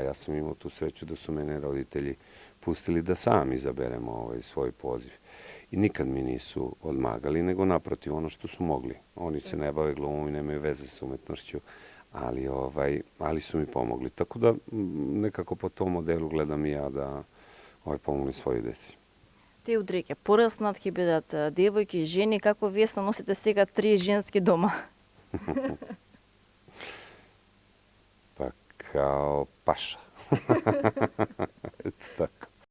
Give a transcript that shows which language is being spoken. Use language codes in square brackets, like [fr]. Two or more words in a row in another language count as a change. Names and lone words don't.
[sr] Ja sam imao tu sreću da su mene roditelji pustili da sam izaberem svoj poziv. I nikad mi nisu odmagali, nego naprotiv ono što su mogli. Oni se ne bave glumom i nemaju veze sa umetnošću, ali su mi pomogli. Tako da nekako po tom modelu gledam i ja da pomogli svoji deci. [mk] Те утре ќе пораснат, ќе бидат девојки, жени. Како вие се носите сега 3 женски дома? [sr] Pa kao paša. Eto tako.